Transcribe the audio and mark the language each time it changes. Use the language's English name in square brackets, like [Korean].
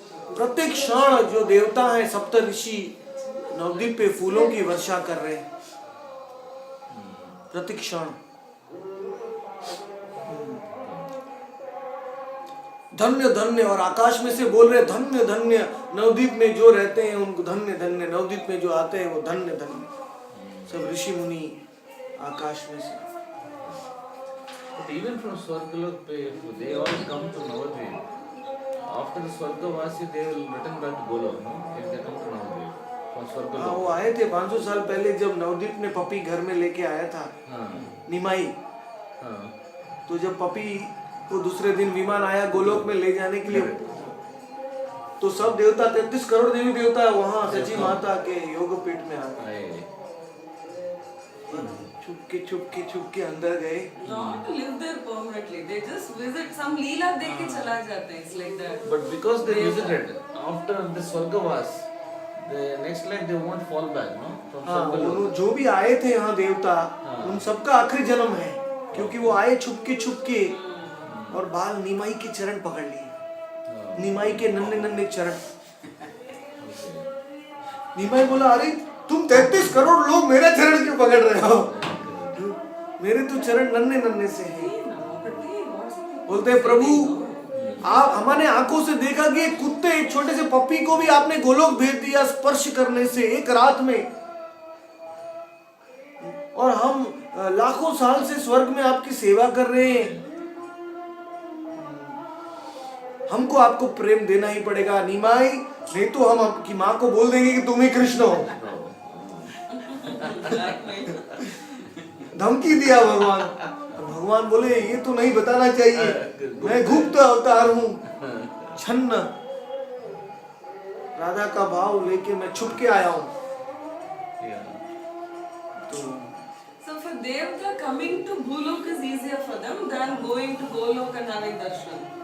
[Hindi] प्रत्येक क्षण जो देवता है, सप्त ऋषि नवद्वीप पे फूलों की वर्षा कर रहे हैं, प्रत्येक क्षण। धन्य धन्य, और आकाश में से बोल रहे धन्य धन्य, नवद्वीप में जो रहते हैं उनको धन्य धन्य, नवद्वीप में जो आते हैं वो धन्य धन्य। सब ऋषि मुनि आकाश में से। [English] But even from Swargalok, they all come to Navadvip. After the Swargavasi, they will return back to Golok, no? If they come to Navadvip from [Hindi] हाँ, [English] Swargalok. [Hindi] वो आए थे 500 साल पहले जब नवद्वीप ने पपी घर में लेके आया था, हाँ, निमाई। हाँ, तो जब पपी को दूसरे दिन विमान आया गोलोक में ले जाने के लिए, तो सब देवता 33 करोड़ देवी देवता वहां सची माता के योगपीठ में आ गए। आए। छुपके अंदर गए। [English] Not live there permanently. They just visit some leela [Hindi] देख के चला जाते हैं. [English] It's like that. But because they visited after the Swargavas, the next life they won't fall back, no? From [Hindi] हाँ, [English] Swargalok. [Hindi] जो भी आए थे यहाँ देवता, हाँ। उन सबका आखिरी जन्म है, क्योंकि वो आए छुपके और बाल निमाई के चरण पकड़ लिए, हाँ, निमाई के नन्हे नन्हे चरण। निमाई बोला, अरे तुम 33 करोड़ लोग मेरा चरण क्यों पकड़ रहे हो? मेरे तो चरण नन्हे नन्हे से हैं। बोलते हैं, प्रभु आप हमारे आंखों से देखा कि एक कुत्ते, एक छोटे से पप्पी को भी आपने गोलोक भेज दिया स्पर्श करने से एक रात में, और हम लाखों साल से स्वर्ग में आपकी सेवा कर रहे हैं। हमको आपको प्रेम देना ही पड़ेगा निमाई, नहीं तो हम आपकी माँ को बोल देंगे कि तुम ही कृष्ण हो। धमकी दिया भगवान। भगवान बोले, ये तो नहीं बताना चाहिए, मैं गुप्त अवतार हूँ, छन्न राधा का भाव लेके मैं छुप के आया हूँ। तो [English] So for Devta, coming to Bhulok is easier for them than going to Golok and having darshan.